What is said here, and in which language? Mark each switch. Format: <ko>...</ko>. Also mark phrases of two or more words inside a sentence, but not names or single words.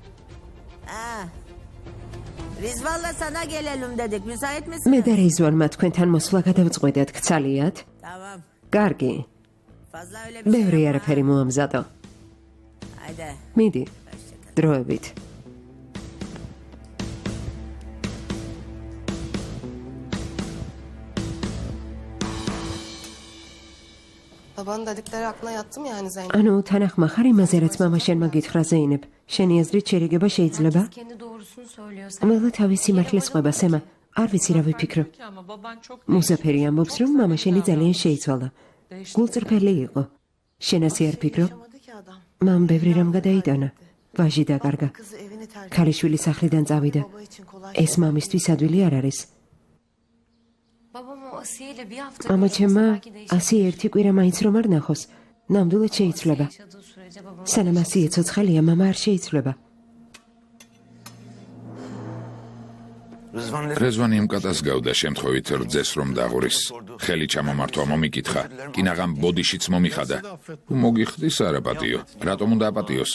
<tr>Rizvan'la sana gelelim dedik. Müsait misin?</tr> <ka>მე და რიзвანმა თქვენთან მოსვლა გადავწყვეტეთ, გცალიათ?</ka> <tr>Tamam.</tr> <ka>კარგი.</ka> <tr>Fazla öyle bir</tr> <ka>ბევრი</ka> <tr>şey yapma.</tr> <ka>არაფერი მოამზადო.</ka> <tr>Haydi.</tr> <ka>მიდი. დროებით.</ka> <tr>Babanın dedikleri aklına yattı mı yani Zeynep?</tr> <ka>ანუ თანახმა ხარ იმაზე, რაც მამა შენმა გითხრა ზეინებ. შენი აზრით შერიგება შეიძლება?</ka> <tr>Kendi doğrusunu söylüyor.</tr> <ka>ყველა თავის სიმართლეს ყვება, სემა. არ ვიცი რა ვიფიქრო.</ka> <tr>Ama baban çok</tr> <ka>მუსაფერი ამბობს, რომ მამა შენი ძალიან შეიცვალა. გულწრფელი იყო. შენ ასე არ ფიქრობ?</ka> <tr>Yaşamadı ki adam.</tr> <ka>მამ ბევრი რამ გადაიტანა. ვაჟი დაკარგა.</ka> <tr>Kızı evini terk etti.</tr> <ka>ქალიშვილი სახლიდან წავიდა.</ka> <tr>Baba için kolay.</tr> <ka>ეს მამისთვის ადვილი არ არის.</ka> <tr>babam o Asiye'yle bir hafta</tr> <ka>მამა</ka> <tr>görüşmese</tr> <ka>ჩემმა</ka> <tr>belki değişir.</tr> <ka>ასე ერთი კვირა მაინც რომ არ ნახოს. ნამდვილად შეიცვლება.</ka> <tr>Yaşadığı sürece babam</tr> <ka>სანამ ასიე ცოცხალია, მამა არ შეიცვლება. რეზვანი იმ კატას გავდა შემთხვევით რძეს რომ დაღურის. ხელი ჩამომართვა მომიკითხა. კინაღამ ბოდიშიც მომიხადა. მოგიხდის არა პატიო. რატომ უნდა აპატიოს?</ka>